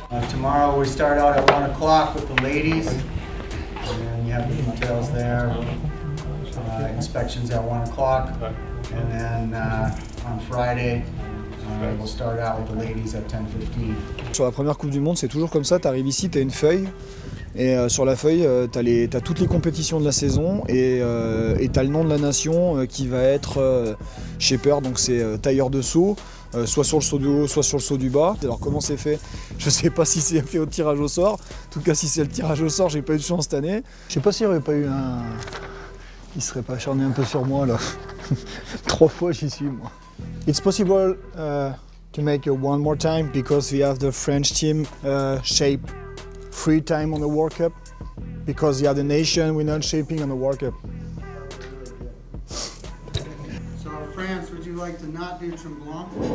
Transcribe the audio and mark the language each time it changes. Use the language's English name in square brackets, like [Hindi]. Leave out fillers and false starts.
[English] Tomorrow we start out at 1 o'clock with the ladies, and then you have the details there. Inspections at 1 o'clock, and then on Friday we'll start out with the ladies at 10:15. [French] Sur la première Coupe du Monde, c'est toujours comme ça, tu arrives ici, tu as une feuille, et sur la feuille, tu as toutes les compétitions de la saison, et tu as le nom de la nation qui va être shaper, donc c'est tailleur de saut, soit sur le saut du haut, soit sur le saut du bas. Alors comment c'est fait? Je sais pas si c'est fait au tirage au sort, en tout cas si c'est le tirage au sort, j'ai pas eu de chance cette année. Je sais pas s'il n'y aurait pas eu un... Il serait pas acharné un peu sur moi là. 3 fois j'y suis moi. [English] It's possible to make it one more time because we have the French team shape 3 times on the World Cup because the other nation we're not shaping on the World Cup. So France, would you like to not do tremblant?